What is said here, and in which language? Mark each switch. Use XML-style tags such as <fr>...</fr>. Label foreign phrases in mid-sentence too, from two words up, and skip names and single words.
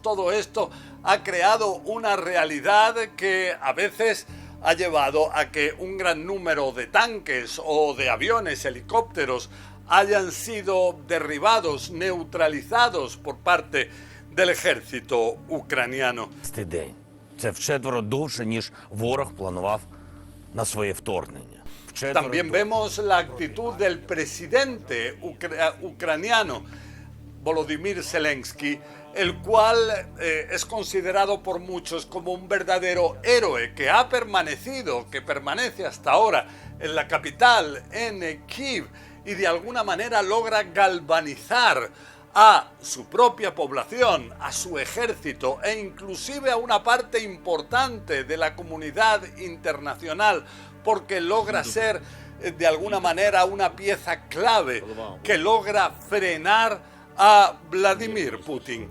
<es>Todo esto ha creado una realidad que a veces ha llevado a que un gran número de tanques o de aviones, helicópteros, hayan sido derribados, neutralizados por parte del ejército ucraniano.</es> <uk>Це вчетверо довше, ніж ворог планував на своє вторгнення.</uk> <es>También vemos la actitud del presidente ucraniano, Volodymyr Zelensky, el cual es considerado por muchos como un verdadero héroe que ha permanecido, que permanece hasta ahora en la capital, en Kiev, y de alguna manera logra galvanizar a su propia población, a su ejército e inclusive a una parte importante de la comunidad internacional, porque logra ser de alguna manera una pieza clave que logra frenar a Vladimir Putin.</es>